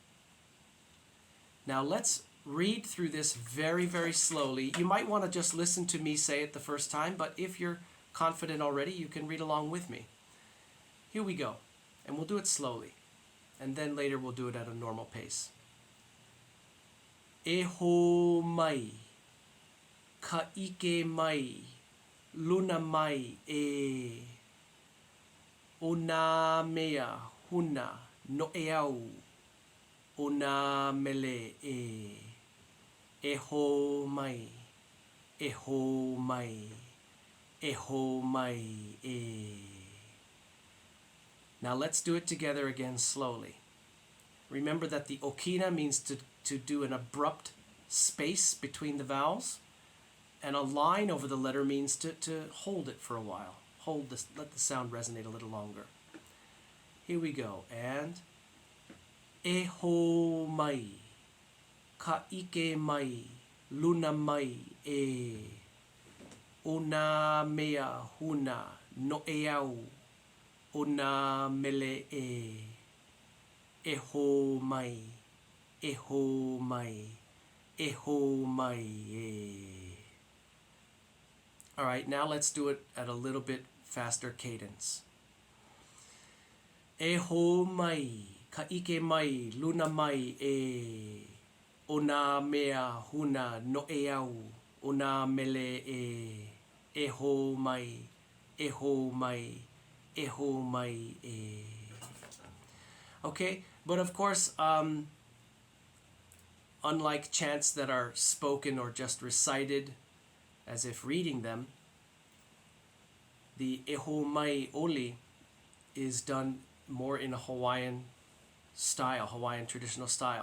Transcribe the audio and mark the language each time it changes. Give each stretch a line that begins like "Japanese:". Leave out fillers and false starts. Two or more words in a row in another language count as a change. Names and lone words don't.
English: Now let's read through this very, very slowly. You might want to just listen to me say it the first time, but if you're confident already, you can read along with me. Here we go. And we'll do it slowly. And then later we'll do it at a normal pace.
Hawaiian: Hō Mai, ka'ike mai, luna mai e. Ona mea huna no'eau, ona mele e. Hō Mai, Hō Mai, Hō Mai e.
English: Now let's do it together again slowly. Remember that the Okina means to do an abrupt space between the vowels, and a line over the letter means to hold it for a while. Hold this, let the sound resonate a little longer. Here we go.
Hawaiian: And Hō Mai, ka'ike mai, luna mai e. Ona mea huna no'eau, ona mele e. Hō Mai, Hō Mai, Hō Mai e.
English: All right, now let's do it at a little bit faster cadence.
Hawaiian: Hō Mai, ka'ike mai, luna mai e. Ona mea huna no'eau, ona mele e. Hō Mai, Hō Mai, Hō Mai e.
English: Okay, but of course, unlike chants that are spoken or just recited as if reading them, the Hō Mai oli is done more in a Hawaiian style, Hawaiian traditional style.